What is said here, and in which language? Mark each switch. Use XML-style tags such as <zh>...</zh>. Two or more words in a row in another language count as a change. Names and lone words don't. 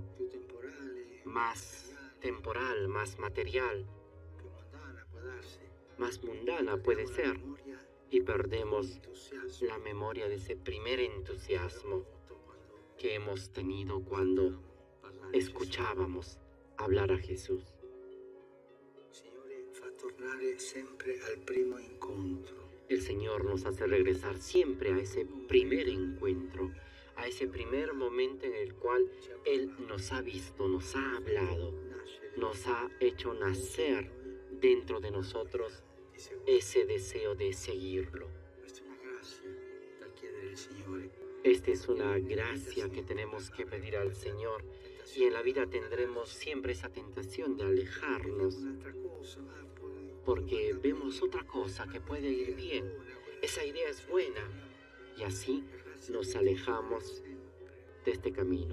<it>più temporale,</it> <es>más temporal, más material,</es> <it>più mondana può darsi,</it> <es>más mundana puede ser,</es> <it>memoria,</it> <es>y perdemos</es> <it>entusiasmo,</it> <es>la memoria de ese primer entusiasmo</es> <it>quando</it> <es>que hemos tenido cuando</es> <it>parlare di</it> <es>escuchábamos hablar a Jesús.</es> <it>Gesù. Il Signore fa tornare sempre al primo incontro.</it> <es>El Señor nos hace regresar siempre a ese primer encuentro, a ese primer momento en el cual Él nos ha visto, nos ha hablado, nos ha hecho nacer dentro de nosotros ese deseo de seguirlo.</es> <it>Questa è una grazia da chiedere al Signore.</it> <es>Esta es una gracia que tenemos que pedir al Señor, y en la vida tendremos siempre esa tentación de alejarnos,</es> <it>Un'altra cosa,</it> <es>porque vemos otra cosa que puede ir bien. Esa idea es buena, y así nos alejamos de este camino.</es>